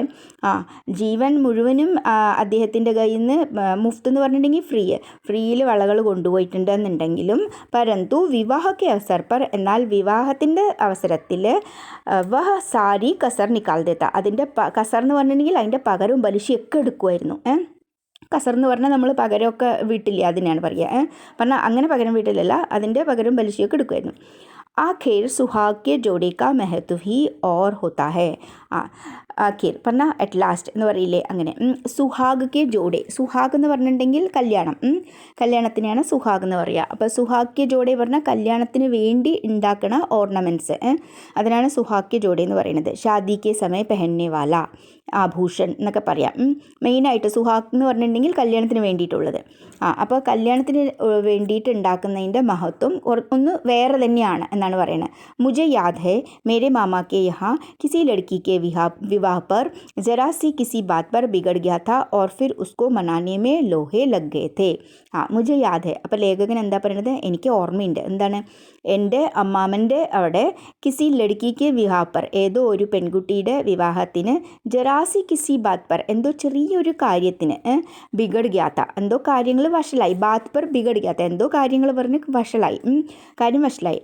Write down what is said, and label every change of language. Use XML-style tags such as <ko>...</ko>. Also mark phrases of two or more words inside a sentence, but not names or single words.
<ml>ജീവൻ മുഴുവനും അദ്ദേഹത്തിൻ്റെ കയ്യിൽ നിന്ന്, മുഫ്ത് എന്ന് പറഞ്ഞിട്ടുണ്ടെങ്കിൽ ഫ്രീയിൽ വളകൾ കൊണ്ടുപോയിട്ടുണ്ടെന്നുണ്ടെങ്കിലും,</ml> <hi>परन्तु विवाह के अवसर पर,</hi> <ml>എന്നാൽ വിവാഹത്തിൻ്റെ അവസരത്തിൽ</ml> <hi>वह सारी कसर निकाल देता.</hi> <ml>അതിൻ്റെ കസർ എന്ന് പറഞ്ഞിട്ടുണ്ടെങ്കിൽ അതിൻ്റെ പകരവും പലിശയൊക്കെ എടുക്കുമായിരുന്നു. കസർ എന്ന് പറഞ്ഞാൽ നമ്മൾ പകരമൊക്കെ വീട്ടില്ല, അതിനാണ് പറയുക. പറഞ്ഞാൽ അങ്ങനെ പകരം വീട്ടിലല്ല, അതിൻ്റെ പകരം പലിശയൊക്കെ എടുക്കുമായിരുന്നു.</ml> <hi>आखिर सुहाग के जोड़े का महत्व ही और होता है.</hi> <ml>ആഖിർ പറഞ്ഞാൽ</ml> <en>at last</en> <ml>എന്ന് പറയില്ലേ, അങ്ങനെ.</ml> <hi>सुहाग के जोड़े,</hi> <ml>സുഹാഗ് എന്ന് പറഞ്ഞിട്ടുണ്ടെങ്കിൽ കല്യാണം, കല്യാണത്തിനെയാണ് സുഹാഗ് എന്ന് പറയുക. അപ്പോൾ</ml> <hi>सुहाग के जोड़े</hi> <ml>പറഞ്ഞാൽ കല്യാണത്തിന് വേണ്ടി ഉണ്ടാക്കണ ഓർണമെൻറ്റ്സ്, അതിനാണ്</ml> <hi>सुहाग के जोड़े</hi> <ml>എന്ന് പറയുന്നത്.</ml> <hi>शादी के समय पहनने वाला आभूषण</hi> <ml>എന്നൊക്കെ പറയാം. മെയിനായിട്ട് സുഹാഗ് എന്ന് പറഞ്ഞിട്ടുണ്ടെങ്കിൽ കല്യാണത്തിന് വേണ്ടിയിട്ടുള്ളത്. അപ്പോൾ കല്യാണത്തിന് വേണ്ടിയിട്ട് ഉണ്ടാക്കുന്നതിൻ്റെ മഹത്വം ഒന്ന് വേറെ തന്നെയാണ് എന്നാണ് പറയുന്നത്.</ml> <hi>മുझे याद है मेरे मामा के यहाँ किसी लड़की के विवाह पर ज़रा सी किसी बात पर बिगड़ गया था और फिर उसको मनाने में लोहे लग गए थे. मुझे याद है.</hi> <ml>അപ്പോൾ ലേഖകൻ എന്താ പറയുന്നത്, എനിക്ക് ഓർമ്മയുണ്ട്. എന്താണ്, എൻ്റെ അമ്മാമൻ്റെ അവിടെ</ml> <hi>किसी लड़की के विवाह पर,</hi> <ml>ഏതോ ഒരു പെൺകുട്ടിയുടെ വിവാഹത്തിന്,</ml> <hi>ज़रा सी किसी बात पर,</hi> <ml>എന്തോ ചെറിയൊരു കാര്യത്തിന്,</ml> <hi>बिगड़ गया था,</hi> <ml>എന്തോ കാര്യങ്ങൾ വഷളായി,</ml> <hi>बात पर बिगड़ गया था,</hi> <ml>എന്തോ കാര്യങ്ങൾ പറഞ്ഞ് വഷളായി, കാര്യം വഷളായി.</ml>